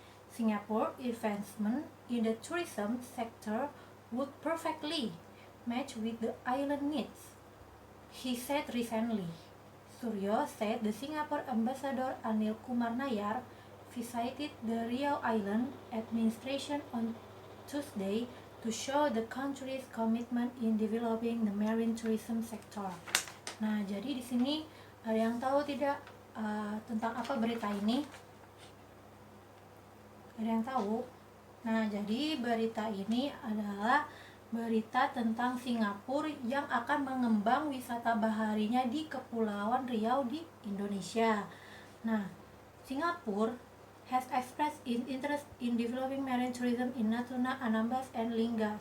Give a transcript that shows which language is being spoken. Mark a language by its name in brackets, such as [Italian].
[English] Singapore investment in the tourism sector would perfectly match with the island needs, he said recently. Suryo said the Singapore ambassador Anil Kumar Nayar visited the Riau Island administration on Tuesday to show the country's commitment in developing the marine tourism sector. [Indonesian] Nah, jadi di sini ada yang tahu tidak tentang apa berita ini? Ada yang tahu? Nah, jadi berita ini adalah berita tentang Singapura yang akan mengembang wisata baharinya di Kepulauan Riau di Indonesia. [English] Nah, Singapura has expressed interest in developing marine tourism in Natuna, Anambas, and Lingga.